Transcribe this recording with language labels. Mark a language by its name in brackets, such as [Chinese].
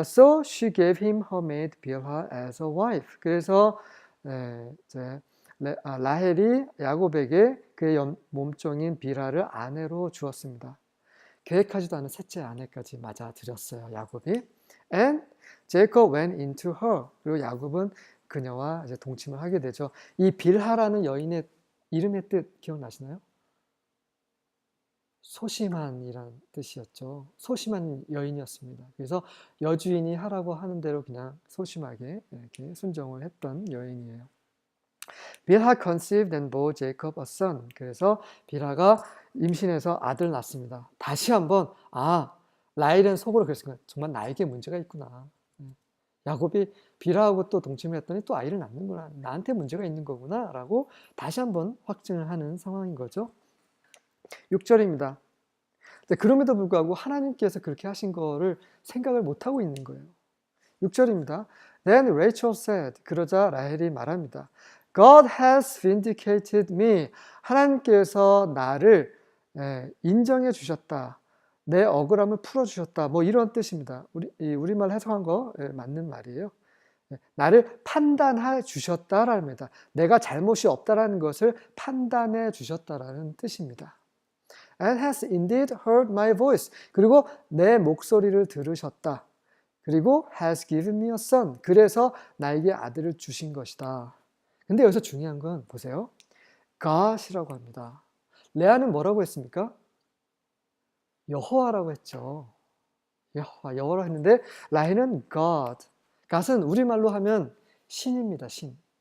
[English] So she gave him her maid Bilhah as a wife. [Korean] 그래서 이제 라헬이 야곱에게 그의 몸종인 빌하를 아내로 주었습니다. 계획하지도 않은 셋째 아내까지 맞아들였어요, 야곱이. [English] And Jacob went into her. [Korean] 그리고 야곱은 그녀와 이제 동침을 하게 되죠. 이 빌하라는 여인의 이름의 뜻 기억나시나요? 소심한이란 뜻이었죠. 소심한 여인이었습니다. 그래서 여주인이 하라고 하는 대로 그냥 소심하게 이렇게 순종을 했던 여인이에요. [English] 빌하 conceived and bore Jacob a son. [Korean] 그래서 빌하가 임신해서 아들 낳습니다. 다시 한번 라헬은 속으로 그랬습니다. 정말 나에게 문제가 있구나. 야곱이 빌하하고 또 동침을 했더니 또 아이를 낳는구나. 나한테 문제가 있는 거구나 라고 다시 한번 확증을 하는 상황인 거죠. 6절입니다. 그럼에도 불구하고 하나님께서 그렇게 하신 거를 생각을 못하고 있는 거예요. 6절입니다. [English] Then Rachel said, [Korean] 그러자 라헬이 말합니다. [English] God has vindicated me. [Korean] 하나님께서 나를 인정해 주셨다. 내 억울함을 풀어주셨다. 뭐 이런 뜻입니다. 우리말 해석한 거 맞는 말이에요. 나를 판단해 주셨다라는 겁니다. 내가 잘못이 없다라는 것을 판단해 주셨다라는 뜻입니다. [English] And has indeed heard my voice. [Korean] 그리고 내 목소리를 들으셨다. 그리고 [English] has given me a son. [Korean] 그래서 나에게 아들을 주신 것이다. 근데 여기서 중요한 건 보세요. God이라고 합니다. 레아는 뭐라고 했습니까? 여호와라고 했죠. 여호와라고 했는데 라헬은 God. God은 우리말로 하면 신입니다. 신.